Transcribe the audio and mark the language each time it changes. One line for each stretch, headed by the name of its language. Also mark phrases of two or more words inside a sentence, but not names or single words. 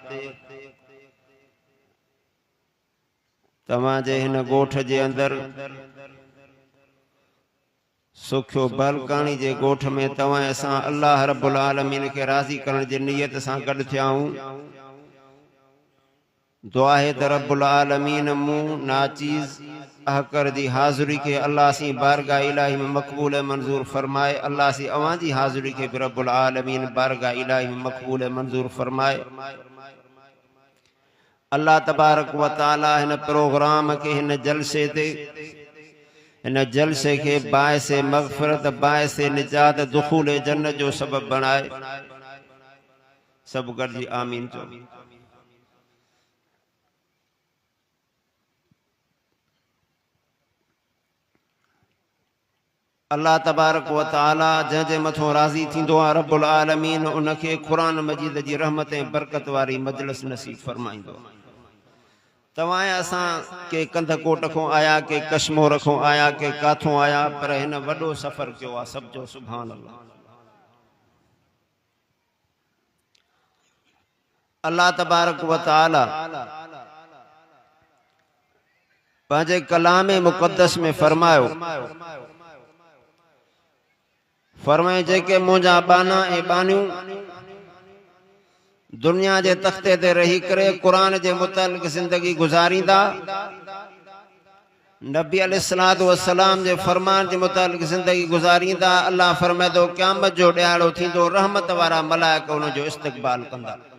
Sindhi: तव्हांजे हिन ॻोठ जे अंदर सुखियो बलकानी जे ॻोठ में तव्हां असां
Arabic: الله رب العالمين
Sindhi: के राज़ी करण जी नियत सां गॾु थिया आहियूं। दुआ है त
Arabic: رب العالمين
Sindhi: मूं नाचीज़ अहकर जी हाज़िरी के अल्लाह सी बारगाह इलाही में मकबूल मंजूर फरमाए। अल्लाह सी अवां जी हाज़िरी के
Arabic: رب العالمين
Sindhi: बारगाह इलाही में मकबूल मंजूर फरमाए।
Arabic: الله تبارك وتعالى
Sindhi: हिन प्रोग्राम के हिन जलसे के बाइसे मग़फ़िरत बाइसे निजात दुखूल जन्नत जो सबब बनाए। सब गॾिजी आमीन चओ।
Arabic: الله تبارك وتعالى
Sindhi: जंहिंजे मथों राज़ी थींदो आहे
Arabic: رب العالمين
Sindhi: उनखे क़ुरान मजीद जी रहमत ऐं बरकत वारी मजलिस नसीब फरमाईंदो। तव्हां असां के कंधकोट खां आया, के कश्मीर खां आया, के काथों आया, पर हिन वॾो सफ़र कयो आहे। सब जो
Arabic: سبحان الله. الله تبارك وتعالى
Sindhi: पंहिंजे कलाम मुक़द्दस में फरमायो, फरमाए जेके मुंहिंजा बाना ऐं बानियूं दुनिया जे तख्ते ते रही करे कुरान जे मुतालिक़ ज़िंदगी गुज़ारींदा, नबी
Arabic: عليه الصلاة والسلام
Sindhi: जे फरमान जे मुतालिक़ ज़िंदगी गुज़ारींदा, अल्लाह फरमाए थो क़यामत जो ॾियारो थींदो रहमत वारा मलाइका उन जो इस्तक़बाल कंदा।